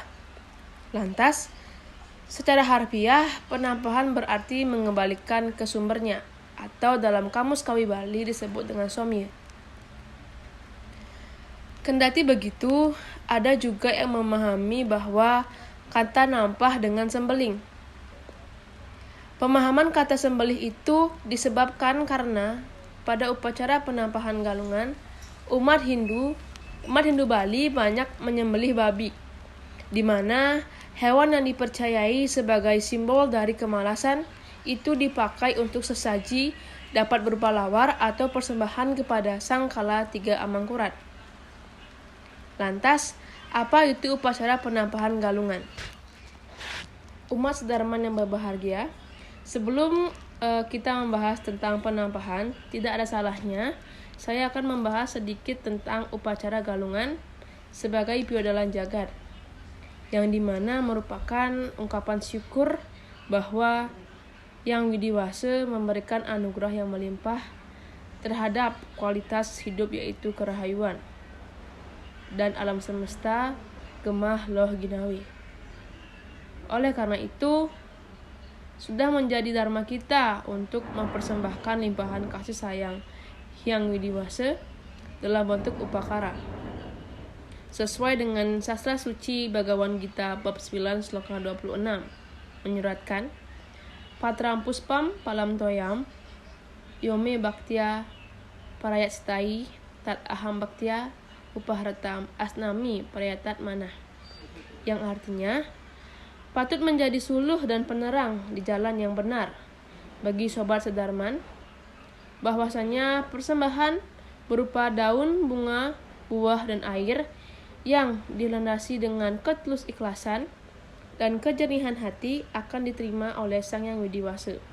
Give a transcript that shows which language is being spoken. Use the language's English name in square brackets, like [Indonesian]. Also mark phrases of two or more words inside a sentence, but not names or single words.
[Indonesian] Lantas, secara harfiah, penampahan berarti mengembalikan ke sumbernya, atau dalam Kamus Kawi Bali disebut dengan somya. Kendati begitu, ada juga yang memahami bahwa kata nampah dengan sembeling. Pemahaman kata sembelih itu disebabkan karena pada upacara penampahan galungan, umat Hindu Bali banyak menyembelih babi, di mana hewan yang dipercayai sebagai simbol dari kemalasan itu dipakai untuk sesaji dapat berupa lawar atau persembahan kepada Sang Kala Tiga Amangkurat. Lantas, apa itu upacara penampahan galungan? Umat sedarman yang berbahagia, sebelum kita membahas tentang penampahan, tidak ada salahnya saya akan membahas sedikit tentang upacara galungan sebagai piodalan jagat, yang dimana merupakan ungkapan syukur bahwa Yang Widiwasa memberikan anugerah yang melimpah terhadap kualitas hidup yaitu kerahayuan dan alam semesta [Javanese] gemah loh ginawi. [Indonesian] Oleh karena itu, sudah menjadi dharma kita untuk mempersembahkan limpahan kasih sayang Hyang Widiwasa dalam bentuk upakara. Sesuai dengan sastra suci Bhagawan Gita bab 9 sloka 26 menyuratkan, [Sanskrit] Patram puspam palam toyam yome bhaktya parayat stai tat aham bhaktya upahratam asnami parayatat manah, [Indonesian] yang artinya patut menjadi suluh dan penerang di jalan yang benar bagi sobat sedarman, bahwasanya persembahan berupa daun, bunga, buah, dan air yang dilandasi dengan ketulus ikhlasan dan kejernihan hati akan diterima oleh Sang Hyang Widiwasa.